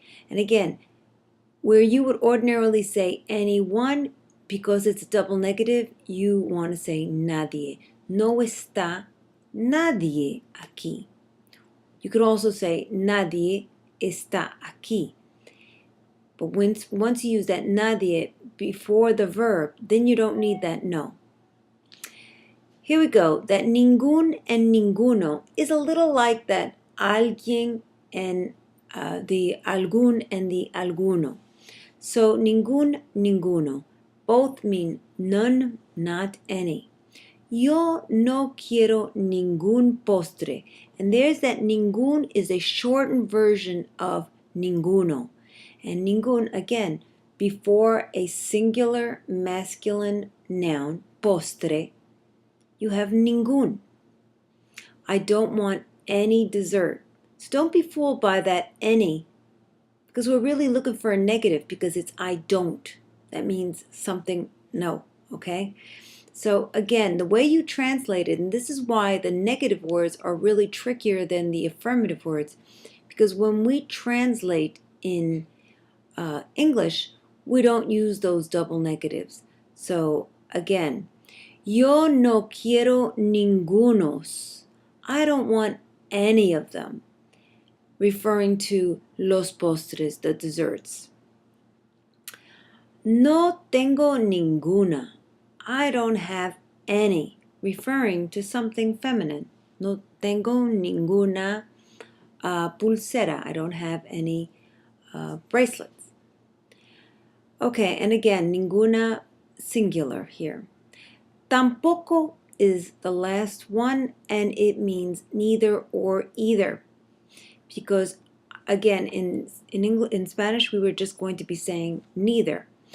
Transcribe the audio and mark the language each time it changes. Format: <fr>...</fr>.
<en>And again, where you would ordinarily say anyone, because it's a double negative, you want to say nadie.</en> <es>No está nadie aquí.</es> <en>You could also say</en> <es>nadie está aquí.</es> <en>But once you use that nadie before the verb, then you don't need that no. Here we go. That ningún and ninguno is a little like that alguien and the algún and the alguno. So ningún, ninguno. Both mean none, not any.</en> <es>Yo no quiero ningún postre.</es> <en>And there's that ningún is a shortened version of ninguno. And ningún, again, before a singular masculine noun, postre, you have ningún. I don't want any dessert. So don't be fooled by that any, because we're really looking for a negative because it's I don't. That means something no, okay? So again, the way you translate it, and this is why the negative words are really trickier than the affirmative words, because when we translate in English, we don't use those double negatives. So again,</en> <es>yo no quiero ningunos.</es> <en>I don't want any of them, referring to los postres, the desserts.</en> <es>No tengo ninguna.</es> <en>I don't have any, referring to something feminine.</en> <es>No tengo ninguna pulsera.</es> <en>I don't have any bracelets. Okay, and again, ninguna singular here. Tampoco is the last one, and it means neither or either. Because again, in Spanish, we were just going to be saying neither.</en>